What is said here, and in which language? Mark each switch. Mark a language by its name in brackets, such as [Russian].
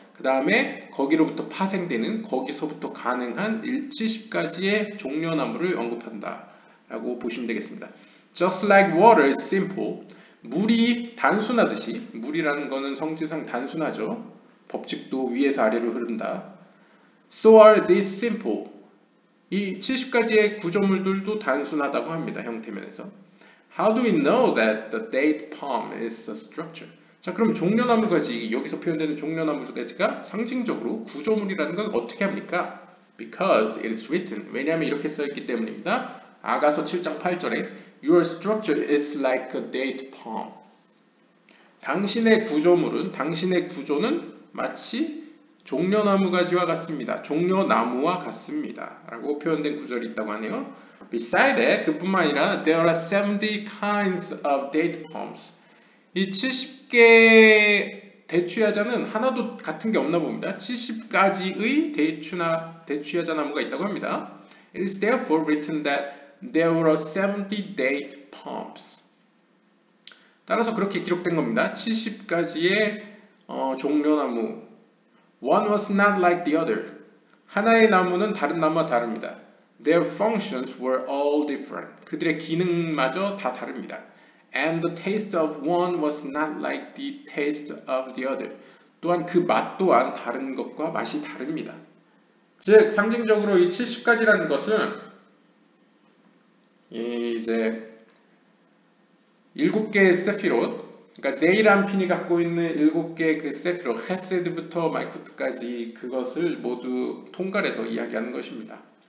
[Korean] 그 다음에 거기로부터 파생되는 거기서부터 가능한 70가지의 종려나무를 언급한다 라고 보시면 되겠습니다. [English] Just like water is simple, [Korean] 물이 단순하듯이, 물이라는 것은 성질상 단순하죠. 법칙도 위에서 아래로 흐른다. [English] So are these simple. [Korean] 이 70가지의 구조물들도 단순하다고 합니다. 형태면에서. [English] How do we know that the date palm is a structure? [Korean] 자, 그럼 종려나무가지, 여기서 표현되는 종려나무가지가 상징적으로 구조물이라는 건 어떻게 합니까? [English] Because it is written. [Korean] 왜냐하면 이렇게 써있기 때문입니다. 아가서 7장 8절에 [English] Your structure is like a date palm. [Korean] 당신의 구조물은, 당신의 구조는 마치 종려나무가지와 같습니다. 종려나무와 같습니다. 라고 표현된 구절이 있다고 하네요. [English] Beside that, [Korean] 그뿐만 아니라 [English] There are 70 kinds of date palms. [Korean] 이 70개 대추야자는 하나도 같은 게 없나 봅니다. 70가지의 대추야자 나무가 있다고 합니다. [English] It is therefore written that there were 70 date palms. [Korean] 따라서 그렇게 기록된 겁니다. 70가지의 종려나무. [English] One was not like the other. [Korean] 하나의 나무는 다른 나무와 다릅니다. [English] Their functions were all different. [Korean] 그들의 기능마저 다 다릅니다. [English] And the taste of one was not like the taste of the other. [Korean] 또한 그 맛 또한 다른 것과 맛이 다릅니다. 즉 상징적으로 이 70가지라는 것은 이제 7개의 세피롯, 그러니까 제이람핀이 갖고 있는 7개의 그 세피롯, 헤세드부터 말쿠트까지 그것을 모두 통괄해서 이야기하는 것입니다.